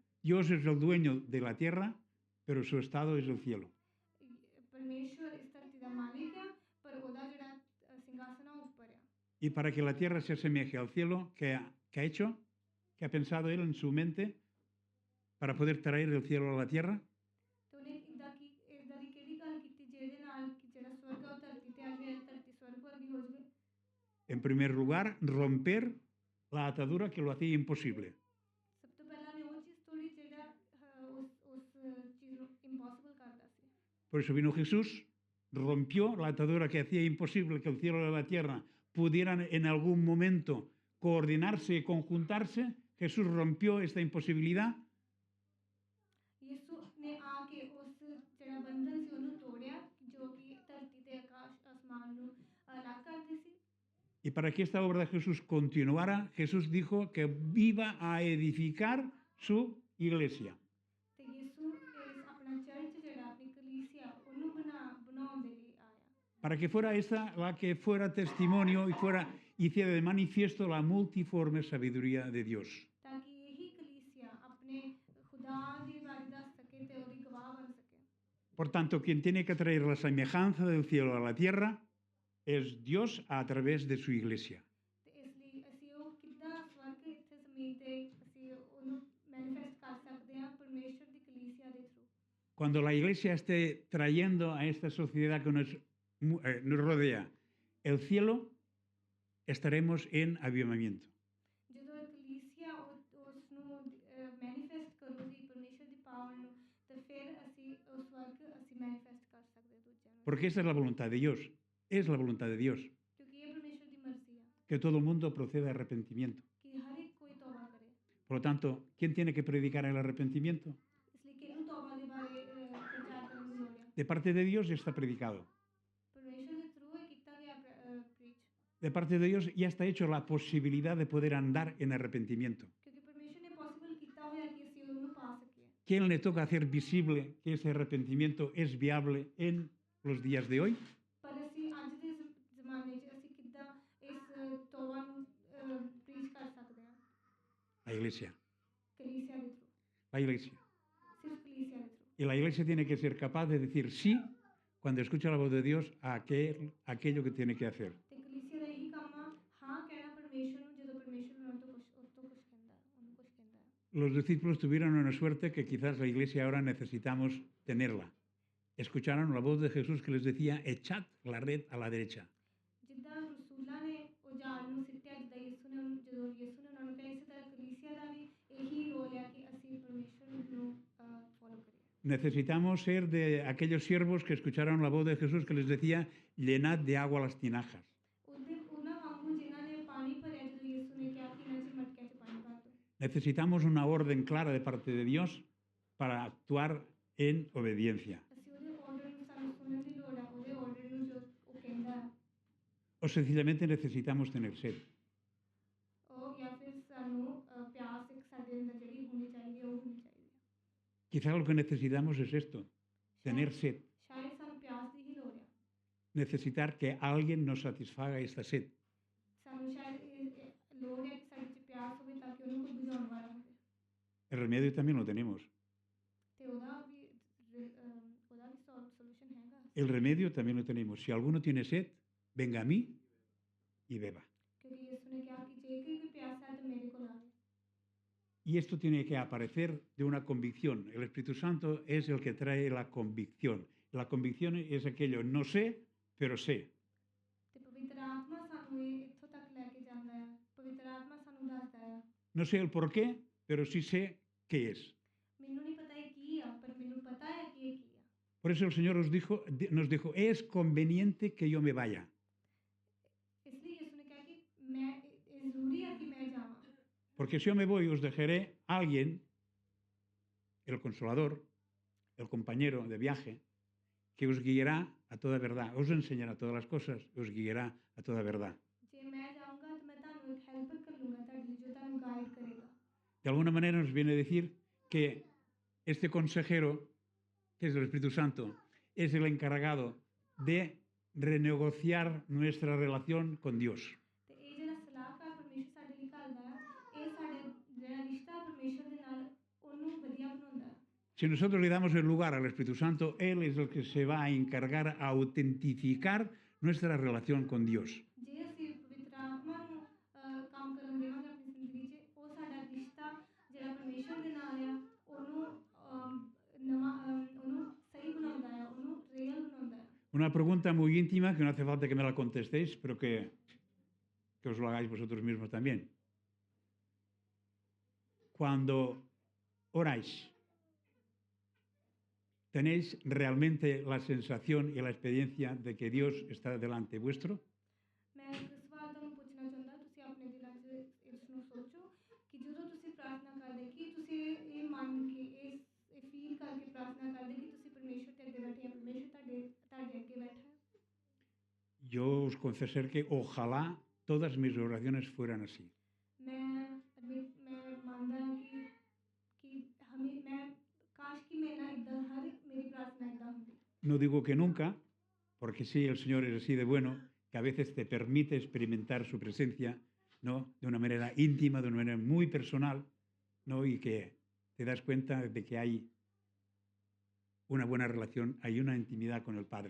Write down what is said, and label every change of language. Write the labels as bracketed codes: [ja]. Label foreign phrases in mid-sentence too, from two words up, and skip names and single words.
[es] Dios es el dueño de la tierra, pero su estado es el cielo. [pa] ਪਰਮੇਸ਼ਵਰ ਇਸ ਧਰਤੀ ਦਾ ਮਾਲਿਕ ਆ ਪਰ ਉਹਦਾ ਜਿਹੜਾ ਸਿੰਘਾਸਨ ਆ ਉਹ ਉੱਪਰ ਆ [es] Y para que la tierra se asemeje al cielo, ¿qué ha hecho? ¿Qué ha pensado él en su mente para poder traer el cielo a la tierra? [pa] ਤੇ ਉਹਨੇ ਇਦਾਂ ਦੀ ਕਿਹੜੀ ਗੱਲ ਕੀਤੀ ਜਿਹਦੇ ਨਾਲ ਕਿ ਜਿਹੜਾ ਸਵਰਗ ਆ ਉਹ ਧਰਤੀ ਤੇ ਆ ਜਾਵੇ ਧਰਤੀ ਸਵਰਗ ਵਰਗੀ ਹੋ ਜਾਵੇ [es] En primer lugar, romper la atadura que lo hacía imposible. [pa] ਸਭ ਤੋਂ ਪਹਿਲਾਂ ਨੇ ਉਹ ਚੀਜ਼ ਤੋੜੀ ਜਿਹੜਾ ਉਸ ਚੀਜ਼ ਨੂੰ ਇੰਪੋਸੀਬਲ ਕਰਦਾ ਸੀ [es] Por eso vino Jesús, rompió la atadura que hacía imposible que el cielo y la tierra pudieran en algún momento coordinarse y conjuntarse. Jesús rompió esta imposibilidad. [pa] ਯਿਸੂ ਨੇ ਆ ਕੇ ਉਸ ਜਿਹੜਾ ਬੰਧਨ ਸੀ ਉਹਨੂੰ ਤੋੜਿਆ ਜੋ ਕਿ ਧਰਤੀ ਤੇ ਆਕਾਸ਼ ਅਸਮਾਨ ਨੂੰ ਅਲੱਗ ਕਰਦੇ ਸੀ [es] Y para que esta obra de Jesús continuara, Jesús dijo que iba a edificar su iglesia. [pa] ਤੇ ਯਿਸੂ ਆਪਣਾ ਚਰਚ ਜਿਹੜਾ ਆਪਣੀ ਕਲੀਸਿਆ ਉਹਨੂੰ ਬਣਾਉਣ ਦੇ ਲਈ ਆਇਆ [es] Para que fuera esta la que fuera testimonio y hiciera de manifiesto la multiforme sabiduría de Dios. [pa] ਤਾਂ ਕਿ ਇਹੀ ਕਲੀਸਿਆ ਆਪਣੇ ਖੁਦਾ ਦੇ ਬਾਰੇ ਦੱਸ ਸਕੇ ਤੇ ਉਹਦੀ ਗਵਾਹ ਬਣ ਸਕੇ [es] Por tanto, quien tiene que traer la semejanza del cielo a la tierra es Dios a través de su iglesia. [pa] ਤੇ ਇਸ ਲਈ ਅਸੀਂ ਉਹ ਕਿੱਦਾਂ ਸਵਰਗ ਇੱਥੇ ਜ਼ਮੀਨ ਤੇ ਅਸੀਂ ਉਹਨੂੰ ਮੈਨੀਫੈਸਟ ਕਰ ਸਕਦੇ ਹਾਂ ਪਰਮੇਸ਼ਰ ਦੀ ਕਲੀਸਿਆ ਦੇ ਥਰੂ [es] Cuando la iglesia esté trayendo a esta sociedad que nos rodea el cielo, estaremos en avivamiento. [pa] ਜਦੋਂ ਕਲੀਸਿਆ ਉਸ ਨੂੰ ਮੈਨੀਫੈਸਟ ਕਰੂਗੀ ਪਰਮੇਸ਼ਰ ਦੀ ਪਾਵਰ ਨੂੰ ਤਾਂ ਫਿਰ ਅਸੀਂ ਉਸ ਵਰਗ ਅਸੀਂ ਮੈਨੀਫੈਸਟ ਕਰ ਸਕਦੇ ਹਾਂ ਦੂਜਿਆਂ ਨੂੰ [es] Porque esa es la voluntad de Dios. Es la voluntad de Dios. [pa] ਕਿਉਂਕਿ ਇਹ ਪਰਮੇਸ਼ਰ ਦੀ ਮਰਜ਼ੀ ਆ [es] Que todo el mundo proceda a arrepentimiento. [pa] ਕਿ ਹਰ ਇੱਕ ਕੋਈ ਤੌਬਾ ਕਰੇ [es] Por lo tanto, ¿quién tiene que predicar el arrepentimiento? [pa] ਇਸ ਲਈ ਕਿਹਨੂੰ ਤੌਬਾ ਦੇ ਬਾਰੇ ਪ੍ਰਚਾਰ ਕਰਨ ਦੀ ਲੋੜ ਆ [es] De parte de Dios ya está predicado. [pa] ਪਰਮੇਸ਼ਰ ਦੇ ਥਰੂ ਇਹ ਕੀਤਾ ਗਿਆ ਪ੍ਰੀਚ [es] De parte de Dios ya está hecho la posibilidad de poder andar en arrepentimiento. [pa] ਕਿਉਂਕਿ ਪਰਮੇਸ਼ਰ ਨੇ ਪੋਸੀਬਲ ਕੀਤਾ ਹੋਇਆ ਕਿ ਅਸੀਂ ਉਹਨੂੰ ਪਾ ਸਕੀਏ [es] ¿Quién le toca hacer visible que ese arrepentimiento es viable en los días de hoy? [pa] ਪਰ ਅਸੀਂ ਅੱਜ ਦੇ ਜ਼ਮਾਨੇ 'ਚ ਅਸੀਂ ਕਿੱਦਾਂ ਇਸ ਤੌਬਾ ਨੂੰ ਪ੍ਰੀਚ ਕਰ ਸਕਦੇ ਹਾਂ [es] La Iglesia. [pa] ਕਲੀਸਿਆ ਦੇ ਥਰੂ [es] La Iglesia. [pa] ਸਿਰਫ ਕਲੀਸਿਆ ਦੇ ਥਰੂ [es] Y la Iglesia tiene que ser capaz de decir sí cuando escucha la voz de Dios a aquello que tiene que hacer. [pa] ਤੇ ਕਲੀਸਿਆ ਦਾ ਇਹੀ ਕੰਮ ਆ ਹਾਂ ਕਹਿਣਾ ਪਰਮੇਸ਼ਰ ਨੂੰ ਜਦੋਂ ਪਰਮੇਸ਼ਰ ਉਹਨਾਂ ਤੋਂ ਕੁਝ ਕਹਿੰਦਾ ਉਹਨੂੰ ਕੁਝ ਕਹਿੰਦਾ [es] Los discípulos tuvieron una suerte que quizás la Iglesia ahora necesitamos tenerla. Escucharon la voz de Jesús que les decía, echad la red a la derecha. [pa] ਜਿੱਦਾਂ ਰਸੂਲਾਂ ਨੇ ਉਹ ਜਾਲ ਨੂੰ ਸਿੱਟਿਆ ਜਿੱਦਾਂ ਯਿਸੂ ਨੇ ਜਦੋਂ ਯਿਸੂ ਨੇ ਉਹਨਾਂ ਨੂੰ ਕਿਹਾ ਇਸੇ ਤਰ੍ਹਾਂ ਕਲੀਸਿਆ ਦਾ ਵੀ ਇਹੀ ਰੋਲ ਹੈ ਕਿ ਅਸੀਂ ਪਰਮੇਸ਼ਰ ਨੂੰ ਫੋਲੋ ਕਰੀਏ [es] Necesitamos ser de aquellos siervos que escucharon la voz de Jesús que les decía, llenad de agua las tinajas. [pa] ਉਹਨਾਂ ਵਾਂਗੂ ਜਿਨ੍ਹਾਂ ਨੇ ਪਾਣੀ ਭਰਿਆ ਜਦੋਂ ਯਿਸੂ ਨੇ ਕਿਹਾ ਕਿ ਇਹਨਾਂ 'ਚ ਮਟਕਿਆਂ 'ਚ ਪਾਣੀ ਭਰ ਦਿਓ [es] Necesitamos una orden clara de parte de Dios para actuar en obediencia. [pa] ਅਸੀਂ ਉਹਦੇ ਆਰਡਰ ਨੂੰ ਸਾਨੂੰ ਸੁਣਨ ਦੀ ਲੋੜ ਆ ਉਹਦੇ ਆਰਡਰ ਨੂੰ ਜੋ ਉਹ ਕਹਿੰਦਾ ਹੈ [es] O sencillamente necesitamos tener sed. [pa] ਉਹ ਜਾਂ ਫਿਰ ਸਾਨੂੰ ਪਿਆਸ ਇੱਕ ਸਾਡੇ ਅੰਦਰ ਜਿਹੜੀ ਹੋਣੀ ਚਾਹੀਦੀ ਹੈ ਉਹ ਹੋਣੀ ਚਾਹੀਦੀ ਹੈ [es] Quizá lo que necesitamos es esto, tener sed. [pa] ਸ਼ਾਇਦ ਸਾਨੂੰ ਪਿਆਸ ਦੀ ਹੀ ਲੋੜ ਆ [es] Necesitar que alguien nos satisfaga esta sed. [pa] ਸਾਨੂੰ ਸ਼ਾਇਦ ਇਹ ਲੋੜ ਹੈ ਕਿ ਸਾਡੇ 'ਚ ਪਿਆਸ ਹੋਵੇ ਤਾਂ ਕਿ ਉਹਨੂੰ ਕੋਈ ਬੁਝਾਉਣ ਵਾਲਾ ਹੋਵੇ [es] El remedio también lo tenemos. [pa] ਤੇ ਉਹਦਾ ਵੀ ਸੋਲੂਸ਼ਨ ਹੈਗਾ [es] El remedio también lo tenemos. Si alguno tiene sed, venga a mí y beba. [pa] ਕਿਉਂਕਿ ਯਿਸੂ ਨੇ ਕਿਹਾ ਕਿ ਜੇ ਕੋਈ ਵੀ ਪਿਆਸਾ ਹੈ ਤਾਂ ਮੇਰੇ ਕੋਲ ਆਵੇ [es] Y esto tiene que aparecer de una convicción. El Espíritu Santo es el que trae la convicción. La convicción es aquello, no sé, pero sé. [pa] ਤੇ ਪਵਿੱਤਰ ਆਤਮਾ ਸਾਨੂੰ ਇਹ ਇੱਥੋਂ ਤੱਕ ਲੈ ਕੇ ਜਾਂਦਾ ਹੈ ਪਵਿੱਤਰ ਆਤਮਾ ਸਾਨੂੰ ਦੱਸਦਾ ਹੈ [es] No sé el por qué, pero sí sé qué es. [pa] ਮੈਨੂੰ ਨਹੀਂ ਪਤਾ ਇਹ ਕੀ ਆ ਪਰ ਮੈਨੂੰ ਪਤਾ ਹੈ ਕਿ ਇਹ ਕੀ ਆ [es] Por eso el Señor nos dijo, es conveniente que yo me vaya. [pa] ਇਸ ਲਈ ਯਿਸੂ ਨੇ ਕਿਹਾ ਕਿ ਮੈਂ ਇਹ ਜ਼ਰੂਰੀ ਹੈ ਕਿ ਮੈਂ ਜਾਵਾਂ [es] Porque si yo me voy, os dejaré a alguien, el consolador, el compañero de viaje, que os guiará a toda verdad, os enseñará todas las cosas, os guiará a toda verdad. [pa] ਜੇ ਮੈਂ ਜਾਊਂਗਾ ਤਾਂ ਮੈਂ ਤੁਹਾਨੂੰ ਇੱਕ ਹੈਲਪਰ ਕਰ ਲੂੰਗਾ ਤੁਹਾਡੇ ਲਈ ਜੋ ਤੁਹਾਨੂੰ ਗਾਈਡ ਕਰੇਗਾ [es] De alguna manera nos viene a decir que este consejero, que es el Espíritu Santo, es el encargado de renegociar nuestra relación con Dios. [pa] ਤੇ ਇਹ ਜਿਹੜਾ ਸਲਾਹਕਾਰ ਪਰਮੇਸ਼ਰ ਸਾਡੇ ਲਈ ਘੱਲਦਾ ਹੈ ਇਹ ਸਾਡੇ ਜਿਹੜਾ ਰਿਸ਼ਤਾ ਪਰਮੇਸ਼ਰ ਦੇ ਨਾਲ ਉਹਨੂੰ ਵਧੀਆ ਬਣਾਉਂਦਾ ਹੈ [es] Si nosotros le damos el lugar al Espíritu Santo, Él es el que se va a encargar a autentificar nuestra relación con Dios. [pa] ਜੇ ਅਸੀਂ ਪਵਿੱਤਰ ਆਤਮਾ ਨੂੰ ਕੰਮ ਕਰਨ ਦੇਵਾਂਗੇ ਆਪਣੀ ਜ਼ਿੰਦਗੀ 'ਚ ਉਹ ਸਾਡਾ ਰਿਸ਼ਤਾ ਜਿਹੜਾ ਪਰਮੇਸ਼ਰ ਦੇ ਨਾਲ ਆ ਉਹਨੂੰ ਨਵਾਂ ਉਹਨੂੰ ਸਹੀ ਬਣਾਉਂਦਾ ਹੈ ਉਹਨੂੰ ਰੀਅਲ ਬਣਾਉਂਦਾ ਹੈ [es] Una pregunta muy íntima que no hace falta que me la contestéis, pero que os lo hagáis vosotros mismos también. Cuando oráis, ¿tenéis realmente la sensación y la experiencia de que Dios está delante vuestro? [pa] ਮੈਂ ਇੱਕ ਸਵਾਲ ਤੁਹਾਨੂੰ ਪੁੱਛਣਾ ਚਾਹੁੰਦਾ ਤੁਸੀਂ ਆਪਣੇ ਦਿਲਾਂ 'ਚ ਇਸ ਨੂੰ ਸੋਚੋ ਕਿ ਜਦੋਂ ਤੁਸੀਂ ਪ੍ਰਾਰਥਨਾ ਕਰਦੇ ਕਿ ਤੁਸੀਂ ਇਹ ਮੰਨ ਕੇ ਇਹ ਫੀਲ ਕਰਕੇ ਪ੍ਰਾਰਥਨਾ ਕਰਦੇ ਕਿ ਤੁਸੀਂ ਪਰਮੇਸ਼ਰ ਦੇ ਅੱਗੇ ਬੈਠੇ ਆ ਪਰਮੇਸ਼ਰ ਤੁਹਾਡੇ ਅੱਗੇ ਬੈਠਾ ਹੈ [es] Yo os confesar que ojalá todas mis oraciones fueran así. [pa] ਮੈਂ ਮੰਨਦਾ ਕਿ ਮੈਂ ਕਾਸ਼ ਕਿ ਮੇਰਾ ਇਦਾਂ ਹਰ ਮੇਰੀ ਪ੍ਰਾਰਥਨਾ ਇਦਾਂ ਹੁੰਦੀ [es] No digo que nunca, porque sí, el Señor es así de bueno, que a veces te permite experimentar su presencia, ¿no? De una manera íntima, de una manera muy personal, ¿no? Y que te das cuenta de que hay una buena relación, hay una intimidad con el Padre.